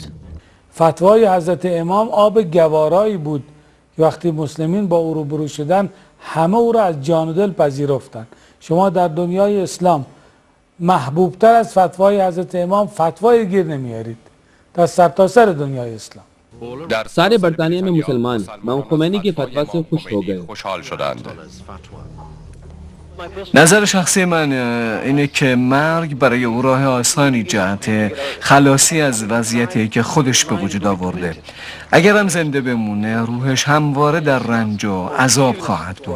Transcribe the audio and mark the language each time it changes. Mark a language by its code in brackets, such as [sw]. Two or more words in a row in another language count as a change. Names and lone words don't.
[fa] فتوای حضرت امام آب گوارایی بود که وقتی مسلمین با او روبرو شدن همه او را از جان و دل پذیرفتند. شما در دنیای اسلام محبوبتر از فتوای حضرت امام فتوای گیر نمیارید در سرتاسر دنیای اسلام. [ur] سارے برطانیہ میں مسلمان امام خمینی کے فتویٰ سے خوش ہو گئے۔ [fa] نظر شخصی من اینه که مرگ برای او راه آسانی جهت خلاصی از وضعیتی که خودش به وجود آورده. اگر هم زنده بمونه روحش همواره در رنج و عذاب خواهد بود.